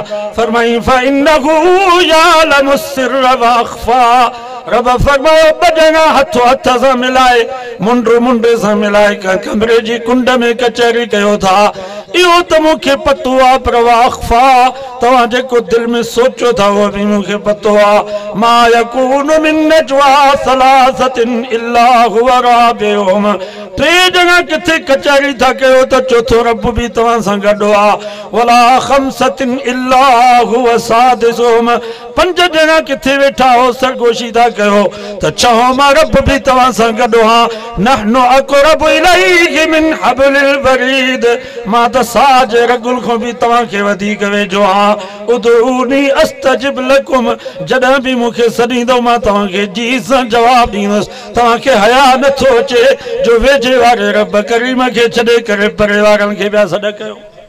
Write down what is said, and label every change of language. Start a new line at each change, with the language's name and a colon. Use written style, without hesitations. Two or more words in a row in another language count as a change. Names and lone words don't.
Arabic: فرمائي فإنه يعلم السر وأخفى.
Sindhi: रब फरमायो बजना हथो हथ सां मिलाए, मुंड मुंड सां मिलाए कमरे जी कुंड में कचहरी कयो था। इहो त मूंखे पतो आ, पर अख़फ़ा तव्हां जेको दिल में सोचो था उहो बि मूंखे पतो आ।
Arabic: ما يكون من نجوى ثلاثة إلا هو رابعهم.
Sindhi: टे ॼणा किथे कचहरी था कयो त चौथो रब बि तव्हां सां गॾु आ।
Arabic: ولا خمسة إلا هو سادسهم.
Sindhi: पंज ॼणा किथे वेठा हो सरगोशी था कयो त छहों मां रब बि तव्हां सां गॾु आ।
Arabic: نحن أقرب إليه من حبل الوريد.
Sindhi: मां त साज रगुल खां बि तव्हां खे वधीक वेझो आ।
Arabic: ادعوني أستجب لكم.
Sindhi: जॾहिं बि मूंखे सॾींदो मां तव्हां खे जी सां जवाब ॾींदुसि। तव्हां खे हया नथो अचे जो वेझे वारे रब करीम खे छॾे करे परे वारनि खे पिया सॾ कयो।